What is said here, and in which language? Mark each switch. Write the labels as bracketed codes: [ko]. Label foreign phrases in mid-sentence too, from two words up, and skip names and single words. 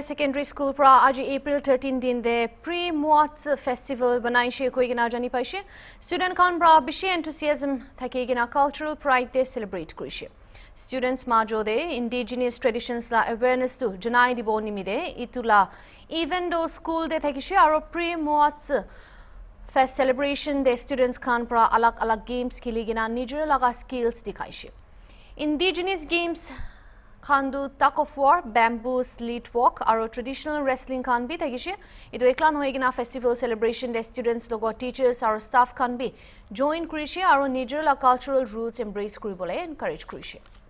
[nag] Secondary School pra aji April 13 din de pre-Muats Festival banai she koi gina jani paishe. Student khan pra bishi enthusiasm thake gina [en] cultural pride [nag] de celebrate kurishe. Students majo de [en] indigenous traditions [nag] la awareness to janai dibo nimide itula [en] even though [nag] school de thakishe aro [en] pre-Muats Fest celebration [nag] de students khan pra alag games khili gina nijor laga skills dikhaishe. [en] Indigenous games [nag] Khandu [en] tug of war, bamboo sleet walk, [nag] aro [en] traditional wrestling [nag] khan bhi thagishe. Idu eklan hoigina [en] festival celebration [nag] de students logo teachers aro staff khan bhi join kurishe aro nijor la [en] cultural roots embrace [nag] kuribole encourage kurishe.